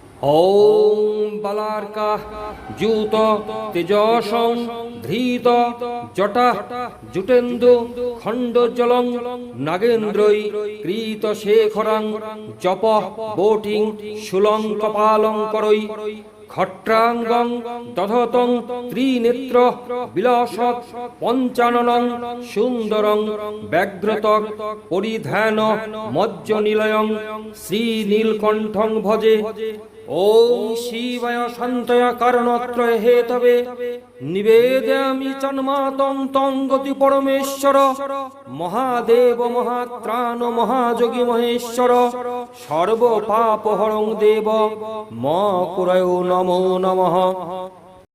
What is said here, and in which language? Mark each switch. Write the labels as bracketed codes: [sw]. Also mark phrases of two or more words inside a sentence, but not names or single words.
[sa] ওম বালার্কা জুত তেজসং ধৃত জটা জুটেন্দু খণ্ডজলং নাগেন্দ্রৈ কৃত শেখরং জপ বোটিং শুলং কপালং করৈ খট্রাঙ্গং দধতং ত্রিনেত্র বিলাসৎ পঞ্চাননং সুন্দরং ব্যাঘ্রতক পরিধান মজ্জনিলয়ং শ্রীনীলকণ্ঠং ভজে। ওম শিবায় শান্তয়া কারণত্রয় হেতবে নিবেদয়ামি চন্মাতং তং গতি পরমেশ্বর মহাদেব মহাত্রাণ মহাযোগী মহেশ্বর সর্ব পাপহরং দেব ম কুরয় নমো নমঃ।